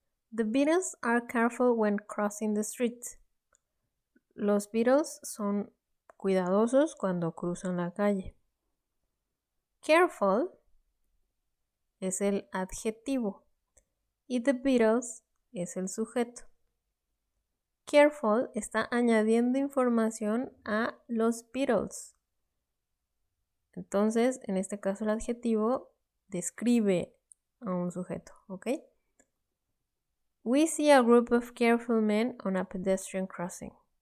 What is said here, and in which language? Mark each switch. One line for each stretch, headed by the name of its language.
English: The Beatles are careful when crossing the street.
Spanish: Los Beatles son cuidadosos cuando cruzan la calle. Careful es el adjetivo y the Beatles es el sujeto. Careful está añadiendo información a los Beatles. Entonces, en este caso el adjetivo describe a un sujeto, ¿ok?
English: We see a group of careful men on a pedestrian crossing.